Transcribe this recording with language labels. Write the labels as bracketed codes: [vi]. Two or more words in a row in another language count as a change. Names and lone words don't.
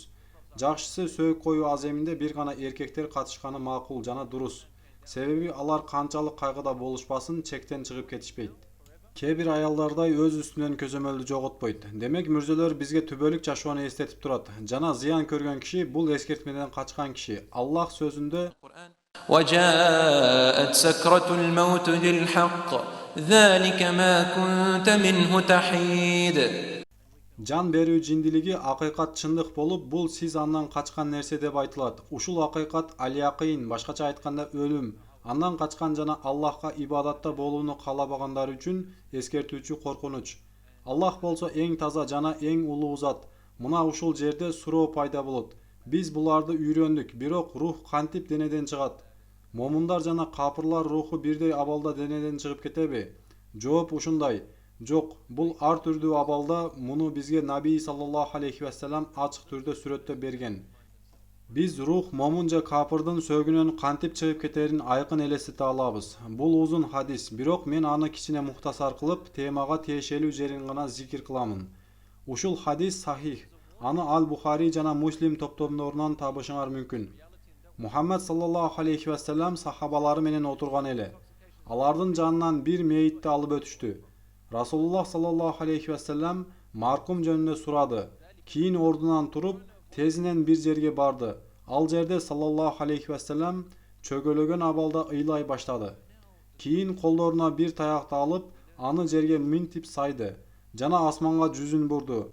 [ky] Жакшысы сөөк коюу аземинде бир гана эркектер катышканы макул жана дурус. Себеби алар канчалык кайгыда болушпасын чектен чыгып кетишпейт. Кээ бир аялдардай өз үстүнөн көзөмөлдү жоготпойт. Демек мүрзөлөр бизге түбөлүк жашоону эстетип турат. Жана зыян көргөн киши бул эскертмеден качкан киши. Аллах сөзүндө: [ar] وجاءت سكرة الموت للحق ذلك ما كنت منه تحيد. [ky] Жан берүү жиндилиги акыйкат чындык болуп, бул сиз андан качкан нерсе деп айтылат. Ушул акыйкат аль-якин, башкача айтканда өлүм. Андан качкан жана Аллахка ибадатта болууну каалабагандар үчүн эскертүүчү коркунуч. Аллах болсо эң таза жана эң улуу зат. Мына ушул жерде суроо пайда болот. Биз буларды үйрөндүк, бирок рух кантип денеден чыгат? Момундар жана капырлар руху бирдей абалда денеден чыгып кетеби? Жооп ушундай. Жок, бул ар түрдүү абалда. Муну бизге Наби [ar] صلى الله عليه وسلم [ky] ачык түрдө сүрөттөп берген. Биз рух момун же капырдын сөөгүнөн кантип чыгып кетерин айкын элестете алабыз. Бул узун хадис, бирок мен аны кичине мухтасар кылып, темага тиешелүү жерин гана зикир кыламын. Ушул хадис сахих. Аны Аль-Бухари жана Муслим топтомдорунан табышыңар мүмкүн. Мухаммад [ar] صلى الله عليه وسلم [ky] сахабалары менен отурган эле. Алардын жанынан бир мейитти алып өтүштү. Расулуллах [ar] صلى الله عليه وسلم [ky] маркум жөнүндө сурады. Кийин ордунан туруп, тезинен бир жерге барды. Ал жерде [ar] صلى الله عليه وسلم [ky] чөгөлөгөн абалда ыйлай баштады. Кийин колдоруна бир таякты алып, аны жерге минтип сайды жана асманга жүзүн бурду.